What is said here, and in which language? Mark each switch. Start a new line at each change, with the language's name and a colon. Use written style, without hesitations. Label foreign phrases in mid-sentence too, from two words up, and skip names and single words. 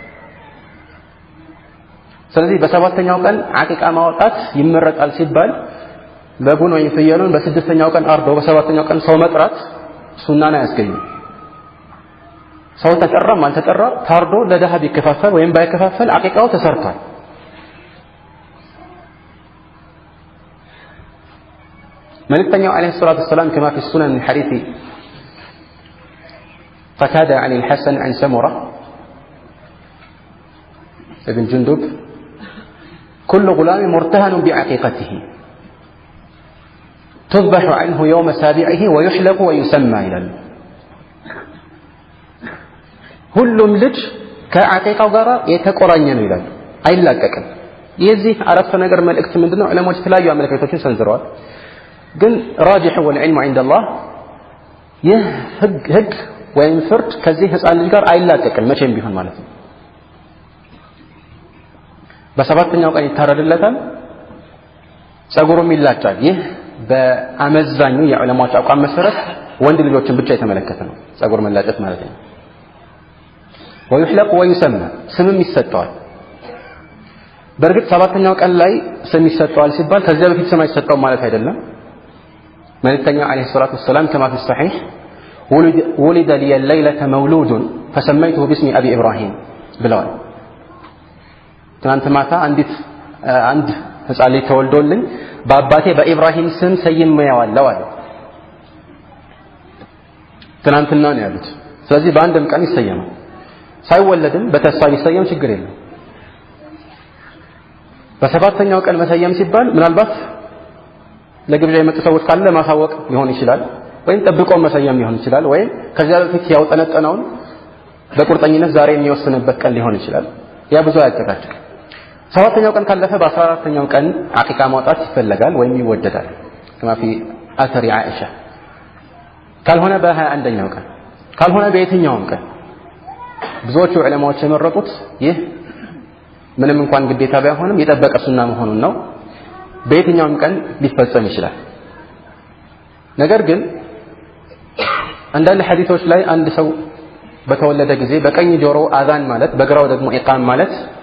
Amharic: ስለዚህ በሰባተኛው ቀን አቂቃ ማውጣት ይመረጣል ሲባል በጉን ወይም ፍየሉን በስድስተኛው ቀን አርዶ በሰባተኛው ቀን ሰው መጥራት ሱናን አያስገኝም። ሰው ተጠራም አልተጠራ ታርዶ ለደሃ ቢከፋፈል ወይም ባይከፋፈል አቂቃው ተሰርቷል። መልእክተኛው
Arabic: عليه الصلاه والسلام كما في السنن من حديث قتادة عن الحسن عن سمرة ابن جندب كل غلام مرتهن بعقيقته تذبح عنه يوم سابعه ويحلق ويسمى إلى
Amharic: ሁሉም ልጅ ከአቂቃው ጋር የተቆራኘ ነው ይላል። አይላቀቅም። የዚህ አረፍተ ነገር መልእክት ምንድነው? ዑለማዎች የተለያዩ አመለካከቶችን ሰንዝረዋል። ግን
Arabic: راجح والعلم عند الله
Amharic: ይህ ህግ ወይም ፍርድ ከዚህ ህፃን ልጅ ጋር አይላቀቅም መቼም ቢሆን ማለት ነው። በሰባተኛው ቀን ይታረድለታል፣ ጸጉሩም ይላጫል። ይህ በአመዛኙ የዑለማዎች አቋም መሰረት ወንድ ልጆችን ብቻ የተመለከተ ነው ጸጉር መላጨት ማለት ነው።
Arabic: ويحلق ويسمى
Amharic: ስምም ይሰጠዋል። በእርግጥ ሰባተኛው ቀን ላይ ስም ይሰጠዋል ሲባል ከዚያ በፊት ስም አይሰጠው ማለት አይደለም። መልእክተኛው
Arabic: عليه الصلاه والسلام كما في الصحيح ولد لي الليله مولود فسميته باسم ابي ابراهيم
Amharic: ብለዋል። ትናንት ማታ አንድ ህፃን ልጅ ተወልዶልኝ በአባቴ በኢብራሂም ስም ሰይሜዋለሁ አለ። ትናንትና ነው ያሉት። ስለዚህ በአንድም ቀን ይሰየማል። ሳይወለድም በተስፋ ይሰየም ችግር የለም። በሰባተኛው ቀን መሰየም ሲባል ምናልባት ለግብዣ የመጡ ሰዎች ካለ ማሳወቅ ሊሆን ይችላል፣ ወይም ጠብቆ መሰየም ሊሆን ይችላል፣ ወይም ከዚያ በፊት ያውጠነጠነውን በቁርጠኝነት ዛሬ የሚወስንበት ቀን ሊሆን ይችላል። ያ ብዙ አያጨቃጭቅ። ሰባተኛው ቀን ካለፈ በ14ኛው ቀን አቂቃ ማውጣት ይፈለጋል ወይም ይወደዳል
Arabic: كما في اثر عائشه
Amharic: ካልሆነ በ21ኛው ቀን ካልሆነ በየትኛውም ቀን ብዙዎቹ ዑለማዎች የመረጡት ይህ ምንም እንኳን ግዴታ ባይሆንም የጠበቀ ሱና መሆኑን ነው። በየትኛውም ቀን ሊፈጸም ይችላል። ነገር ግን አንዳንድ ሐዲሶች ላይ አንድ ሰው በተወለደ ጊዜ በቀኝ ጆሮ አዛን ማለት በግራው ደግሞ ኢቃም ማለት